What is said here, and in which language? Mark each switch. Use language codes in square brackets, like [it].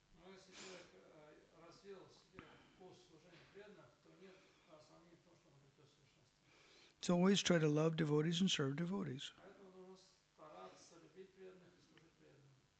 [ru] Но если человек развил в себе вкус служения преданных, то нет сомнений в том, что он обретет совершенство. [en] So always try to love devotees and serve devotees. [ru] Поэтому нужно стараться любить преданных и служить преданным.